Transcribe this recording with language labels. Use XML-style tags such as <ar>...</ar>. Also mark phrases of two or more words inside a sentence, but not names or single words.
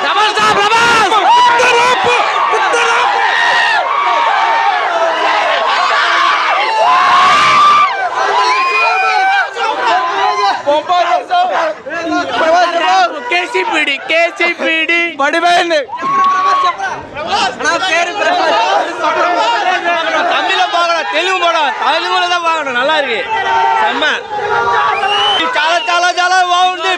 <te>కేసీపీడి పడిపోయింది.</te> <ta>தமிழ பார்க்கணும், தெலுங்கு படம் தெலுங்குல தான் பார்க்கணும். நல்லா இருக்கு, செம்ம.</ta> <te>చాలా చాలా చాలా బాగుంది.</te>